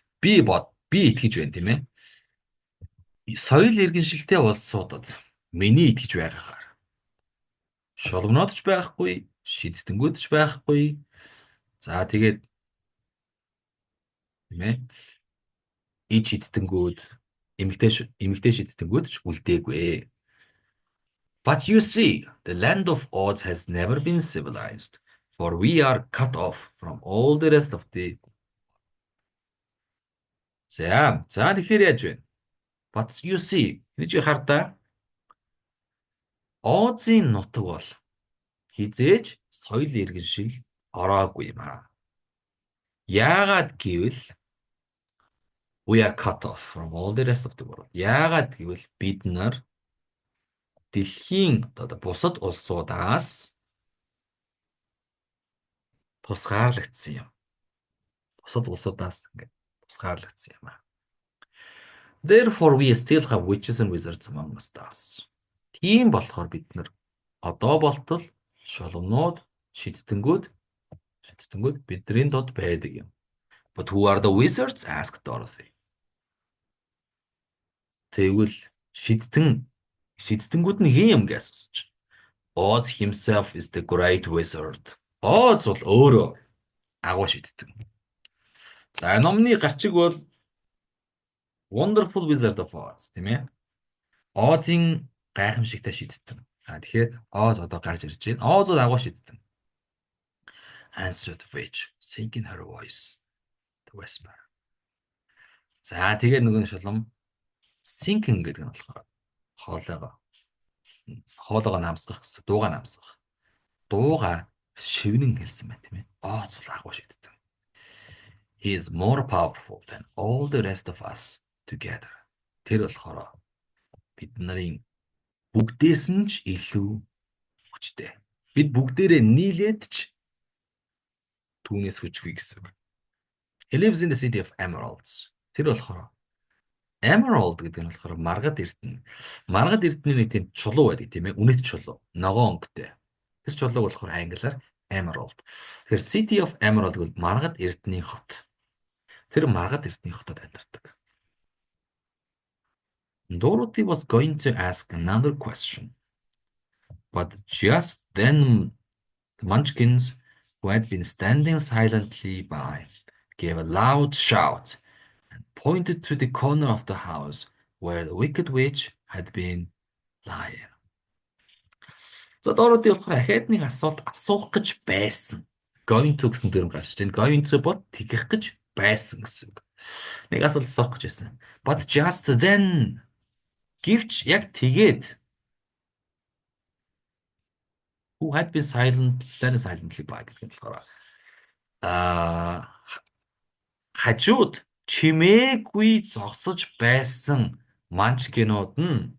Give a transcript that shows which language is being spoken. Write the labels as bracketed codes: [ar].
[mn] Би итгэж байна тийм ээ. Соёл иргэншилтэй улсуудад миний итгэж байгаагаар шоломноод ч байхгүй, шиддэнгүүд ч байхгүй. За тэгээд тийм ээ. Ид шиддэнгүүд, эмэгтэй шиддэнгүүд ч үлдээгүй. [en] But you see, the land of Oz has never been civilized, for we are cut off from all the rest of the. [mn] За тэгэхээр яаж вэ? [en] But you see, [mn] энэ чи хардаа Озын нутаг бол хизээж соёл иргэн шиг ороогүй юм аа. Яагаад гэвэл [en] we are cut off from all the rest of the world. [mn] Яагаад гэвэл бид нар дэлхийн одоо бусад улсуудаас тусгаарлагдсан юм. Бусад улсуудаас ингээд тусгаарлагдсан юм аа. [en] Therefore we still have witches and wizards among us. [mn] Тийм болохоор бид нар одоо болтол шоломнууд, шидтэнгүүд бидний дод байдаг юм. [en] But who are the wizards? Asked Dorothy. [mn] Тэгвэл шидтэнгүүд нь хин юм гэж асууж. [en] Oz himself is the great wizard. [mn] Oz бол өөрөө агуу шидтэн. За номны гарчиг бол Wonderful Wizard of Oz тийм ээ. Oz-ын гайхамшигтай шидтэн. Тэгэхээр Oz одоо гарч ирж байна. Oz бол агуу шидтэн. [en] Answered the witch, sinking her voice to whisper. [mn] За тэгээд нөгөө шулам sinking гэдэг нь болохоор хоолойгоо намсгах гэсэн. Дууга намсгах. Дууга шивнэн хэлсэн байна тийм ээ. Oz бол агуу шидтэн. [en] He is more powerful than all the rest of us together. [mn] Тэр болохоор бид нарын бүгдээс нь ч илүү хүчтэй. Бид бүгдээрээ нийлээд ч түүнээс хүчгүй гэсэн үг. [en] He lives in the city of emeralds. [mn] Тэр болохоор emerald гэдэг нь болохоор маргад эрдэнэ. Маргад эрдэнэ нэг тийм чулуу байдаг тийм ээ. Үнэт чулуу. Ногоон өнгөтэй. Тэр чулууг болохоор англиар emerald. Тэгэхээр [en] city of emerald [mn] гэвэл маргад эрдэнийн хот. Тэр маргад эрдэнийн хотод амьдардаг. [en] Dorothy was going to ask another question. But just then the Munchkins, who had been standing silently by, gave a loud shout and pointed to the corner of the house where the Wicked Witch had been lying. [mn] За Dorothy болохоор ахаад нэг асуулт асуух гэж байсан. Going to гэсэн дүрм гарч байна. Going to бод тэгэх гэж байсан гэсэн үг. Нэг асуулт асуух гэж байсан. [en] But just then [mn] гэвч яг тэгээд [en] who had been standing silently by [mn] гэдэг нь болохоор хажууд чимээгүй зогсож байсан манчкинууд нь